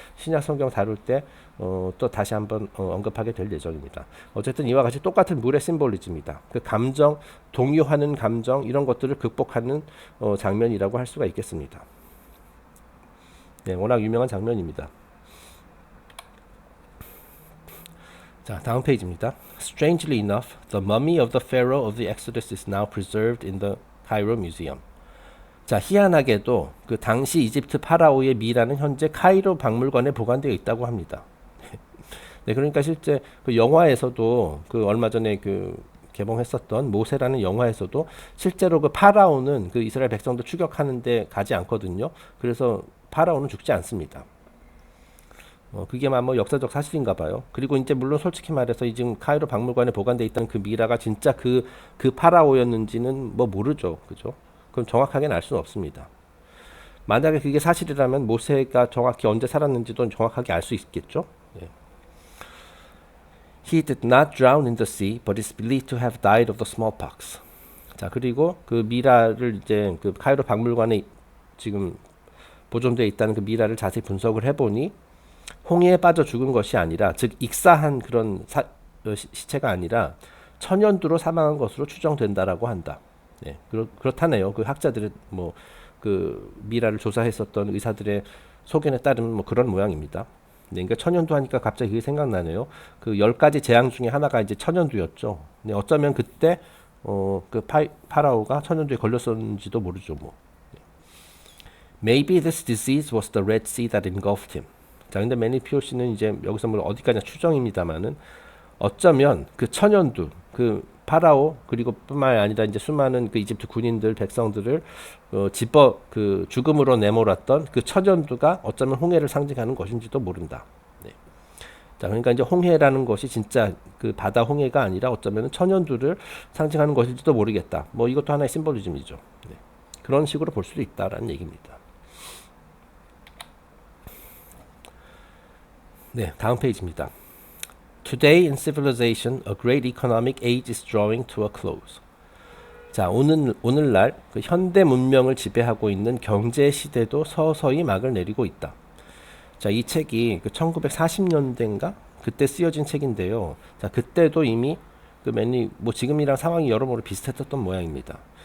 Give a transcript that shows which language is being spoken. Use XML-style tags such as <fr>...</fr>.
<ko>신약 성경 다룰 때 또 다시 한번 언급하게 될 예정입니다. 어쨌든 이와 같이 똑같은 물의 심볼리즘이다. 그 감정, 동요하는 감정 이런 것들을 극복하는 장면이라고 할 수가 있겠습니다. 네, 워낙 유명한 장면입니다. 자, 다음 페이지입니다.</ko> <en>Strangely enough, the mummy of the pharaoh of the Exodus is now preserved in the Cairo Museum.</en> <ko>자, 희한하게도 그 당시 이집트 파라오의 미라는 현재 카이로 박물관에 보관되어 있다고 합니다. 네, 그러니까 실제 그 영화에서도 그 얼마 전에 그 개봉했었던 모세라는 영화에서도 실제로 그 파라오는 그 이스라엘 백성들 추격하는데 가지 않거든요. 그래서 파라오는 죽지 않습니다. 그게 뭐 역사적 사실인가 봐요. 그리고 이제 물론 솔직히 말해서 이 지금 카이로 박물관에 보관돼 있던 그 미라가 진짜 그 파라오였는지는 뭐 모르죠. 그죠? 그건 정확하게는 알 수는 없습니다. 만약에 그게 사실이라면 모세가 정확히 언제 살았는지도 정확하게 알 수 있겠죠. 예.</ko> <en>He did not drown in the sea, but is believed to have died of the smallpox.</en> <ko>자, 그리고 그 미라를 이제 그 카이로 박물관에 지금 보존되어 있다는 그 미라를 자세히 분석을 해보니 홍해에 빠져 죽은 것이 아니라, 즉 익사한 그런 시체가 아니라 천연두로 사망한 것으로 추정된다라고 한다. 네, 그렇다네요. 그 학자들의 뭐 그 미라를 조사했었던 의사들의 소견에 따르면 뭐 그런 모양입니다. 네, 그러니까 천연두 하니까 갑자기 그게 생각나네요. 그 10가지 재앙 중에 하나가 이제 천연두였죠. 네, 어쩌면 그때 그 파라오가 천연두에 걸렸었는지도 모르죠. 뭐.</ko> <en>Maybe this disease was the Red Sea that engulfed him.</en> <ko>자, 근데 매니 POC는 이제 여기서 뭐 어디까지나 추정입니다만은 어쩌면 그 천연두, 그 파라오 그리고 뿐만 아니라 이제 수많은 그 이집트 군인들 백성들을 그 죽음으로 내몰았던 그 천연두가 어쩌면 홍해를 상징하는 것인지도 모른다. 네. 자, 그러니까 이제 홍해라는 것이 진짜 그 바다 홍해가 아니라 어쩌면 천연두를 상징하는 것일지도 모르겠다. 뭐 이것도 하나의 심볼리즘이죠. 네. 그런 식으로 볼 수도 있다라는 얘기입니다. 네, 다음 페이지입니다.</ko> <en>Today in civilization, a great economic age is drawing to a close.</en> <ko>자, 오늘날 그 현대 문명을 지배하고 있는 경제 시대도 서서히 막을 내리고 있다. 자, 이 책이 그 1940년대인가 그때 쓰여진 책인데요. 자, 그때도 이미 그 뭐 지금이랑 상황이 여러모로 비슷했던 모양입니다.</ko>